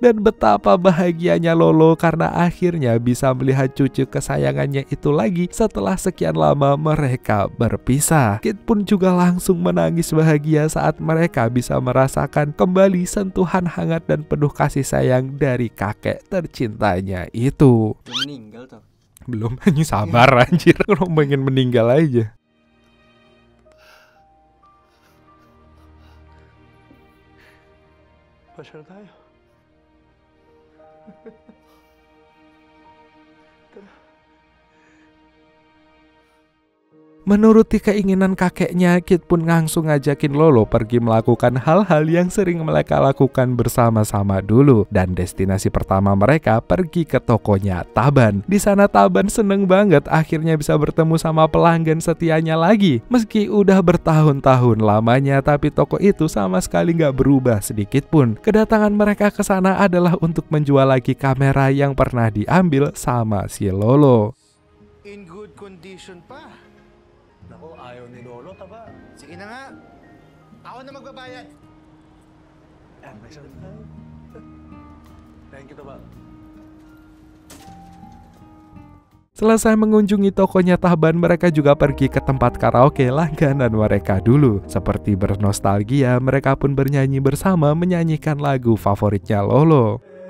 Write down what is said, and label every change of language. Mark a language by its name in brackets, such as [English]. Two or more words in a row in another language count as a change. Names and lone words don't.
[Indonesian] Dan betapa bahagianya Lolo karena akhirnya bisa melihat cucu kesayangannya itu lagi setelah sekian lama mereka berpisah. Kit pun juga langsung menangis bahagia saat mereka bisa merasakan kembali sentuhan hangat dan penuh kasih sayang dari kakek tercintanya itu. Udah meninggal tuh. Belum, hanya sabar anjir, kalau pengen meninggal aja. [Filipino] Pasyal tayo. [Indonesian] Menuruti keinginan kakeknya, Kit pun langsung ngajakin Lolo pergi melakukan hal-hal yang sering mereka lakukan bersama-sama dulu. Dan destinasi pertama mereka pergi ke tokonya Taban. Di sana Taban seneng banget akhirnya bisa bertemu sama pelanggan setianya lagi. Meski udah bertahun-tahun lamanya, tapi toko itu sama sekali nggak berubah sedikit pun. Kedatangan mereka ke sana adalah untuk menjual lagi kamera yang pernah diambil sama si Lolo. [English] In good condition [Filipino] pa. Naku, ayaw ni Lolo, Taba. Sige na nga. Ako na magbabayad. May sagot tayo. [English] Thank you, Taba. [Indonesian] Selesai mengunjungi tokonya Taban, mereka juga pergi ke tempat karaoke langganan mereka dulu. Seperti bernostalgia, mereka pun bernyanyi bersama menyanyikan lagu favoritnya Lolo.